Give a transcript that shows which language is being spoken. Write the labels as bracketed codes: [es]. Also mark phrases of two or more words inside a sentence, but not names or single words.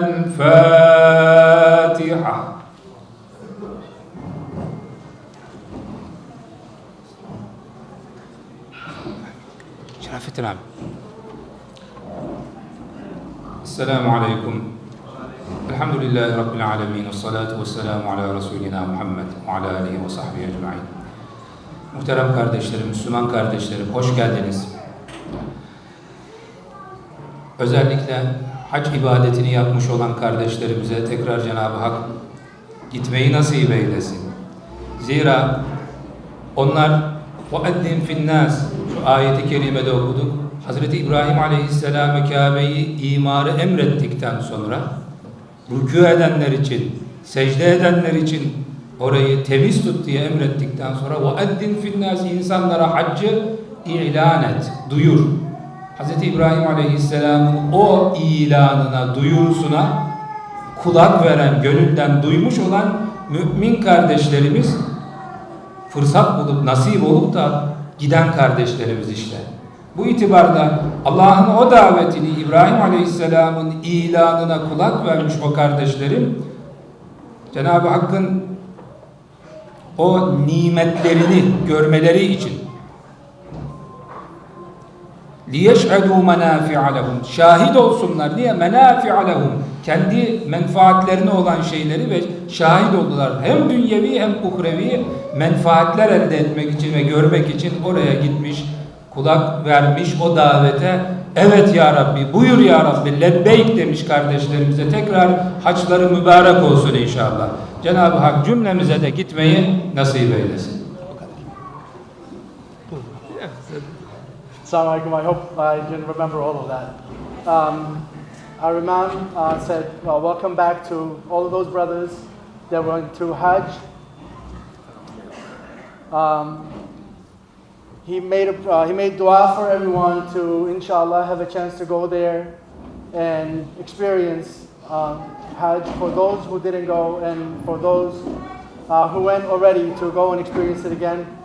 [ar] الفاتحة. شرافة العام. السلام عليكم. الحمد لله رب العالمين والصلاة والسلام على رسولنا محمد وعلى آله وصحبه أجمعين. [tr] Muhterem kardeşlerim, Müslüman kardeşlerim, hoş geldiniz. Özellikle hac ibadetini yapmış olan kardeşlerimize tekrar Cenab-ı Hak gitmeyi nasip eylesin. Zira onlar [ar] وَاَدِّنْ فِي النَّاسِ [tr] şu ayeti kerimede okuduk. Hazreti İbrahim Aleyhisselam'a Kabe'yi imarı emrettikten sonra rükû edenler için, secde edenler için orayı temiz tut diye emrettikten sonra [ar] وَاَدِّنْ فِي النَّاسِ [tr] insanlara haccı ilan et, duyur. Hazreti İbrahim Aleyhisselam'ın o ilanına, duyurusuna kulak veren, gönülden duymuş olan mümin kardeşlerimiz fırsat bulup, nasip olup da giden kardeşlerimiz işte. Bu itibarda Allah'ın o davetini, İbrahim Aleyhisselam'ın ilanına kulak vermiş o kardeşlerim, Cenab-ı Hakk'ın o nimetlerini görmeleri için [ar] لِيَشْعَدُوا مَنَافِعَ لَهُمْ [tr] şahit olsunlar diye [ar] مَنَافِعَ لَهُمْ [tr] kendi menfaatlerine olan şeyleri ve şahit oldular. Hem dünyevi hem uhrevi menfaatler elde etmek için ve görmek için oraya gitmiş, kulak vermiş o davete. Evet [ar] يا رب, [tr] buyur [ar] يا رب, [tr] lebbeyk demiş kardeşlerimize. Tekrar haçları mübarek olsun inşallah. Cenab-ı Hak cümlemize de gitmeyi nasip eylesin. [ar] السلام عليكم. [en] I hope I didn't remember all of that. Our Imam said, welcome back to all of those brothers that went to Hajj. He made dua for everyone to, inshallah, have a chance to go there and experience Hajj for those who didn't go and for those who went already to go and experience it again.